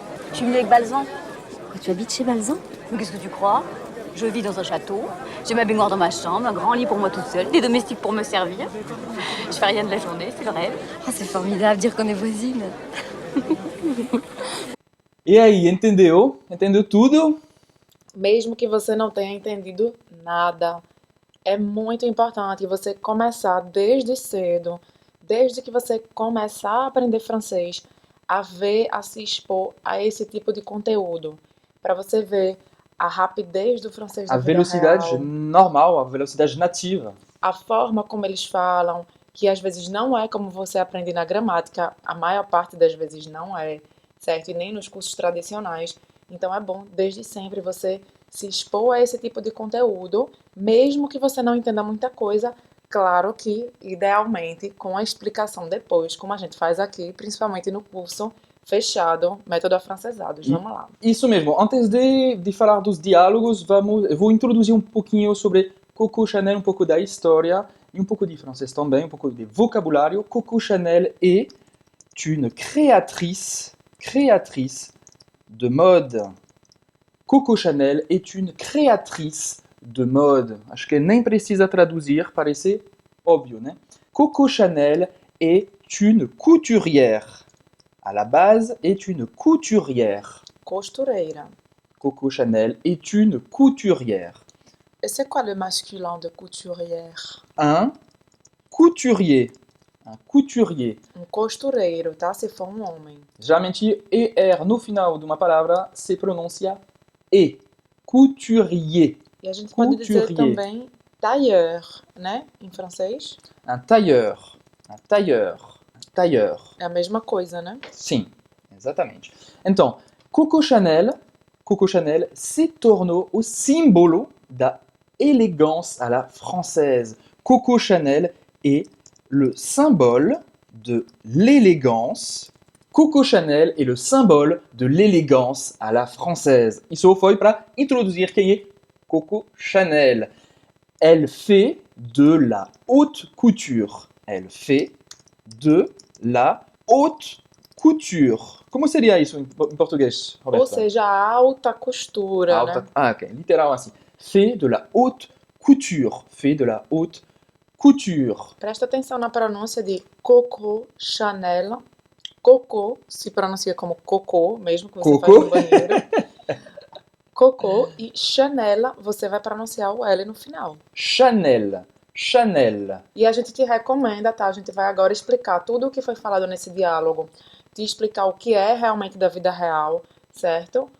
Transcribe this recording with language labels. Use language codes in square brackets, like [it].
[fr] Je suis venue avec Balzan. Quoi, tu habites chez Balzan? Mais qu'est-ce que tu crois? Je vis dans un château, j'ai ma baignoire dans ma chambre, un grand lit pour moi toute seule, des domestiques pour me servir. Je fais rien de la journée, c'est le rêve. Ah, c'est formidable, dire qu'on est voisines. [pt] E aí, entendeu? Entendeu tudo? Mesmo que você não tenha entendido nada, é muito importante você começar desde cedo, desde que você começar a aprender francês, a ver, a se expor a esse tipo de conteúdo, para você ver a rapidez do francês da A vida velocidade real, normal, a velocidade nativa. a forma como eles falam, que às vezes não é como você aprende na gramática, a maior parte das vezes não é, certo? E nem nos cursos tradicionais. Então é bom, desde sempre, você se expor a esse tipo de conteúdo, mesmo que você não entenda muita coisa, claro que, idealmente, com a explicação depois, como a gente faz aqui, principalmente no curso fechado, Método Afrancesados. Vamos lá. Isso mesmo. Antes de falar dos diálogos, eu vou introduzir um pouquinho sobre Coco Chanel, um pouco da história e um pouco de francês também, um pouco de vocabulário. [fr] Coco Chanel est une créatrice de mode. Coco Chanel est une créatrice de mode. [pt] Acho que nem precisa traduzir, parece óbvio, né? [fr] Coco Chanel est une couturière. À la base, est une couturière. [pt] Costureira. [fr] Coco Chanel est une couturière. Et c'est quoi le masculin de couturière? Un couturier. Un couturier. [pt] Um costureiro, tá? Se for um homem. Geralmente, ER no final de uma palavra se pronuncia E. [fr] Couturier. [pt] E a gente pode dizer [fr] Couturier. [pt] também tailleur, né? Em francês. [fr] Un tailleur. Un tailleur. Un tailleur. [pt] É a mesma coisa, né? Sim, exatamente. Então, Coco Chanel se tornou o símbolo da [fr] élégance à la française. Coco Chanel est le symbole de l'élégance. Coco Chanel est le symbole de l'élégance à la française. [pt] Isso foi para introduzir quem é Coco Chanel. [fr] Elle fait de la haute couture. Elle fait de la haute couture. [pt] Como seria isso em português, Roberta? Ou seja, a alta costura, Alta- né? Ah, ok. Literal assim. [fr] Fait de la haute couture. Fait de la haute couture. [pt] Presta atenção na pronúncia de Coco Chanel. Coco se pronuncia como cocô, mesmo que você [fr] Coco. [pt] faz no banheiro. Coco e Chanel, você vai pronunciar o L no final. [fr] Chanel. Chanel. [pt] E a gente te recomenda, tá? A gente vai agora explicar tudo o que foi falado nesse diálogo, te explicar o que é realmente da vida real, certo?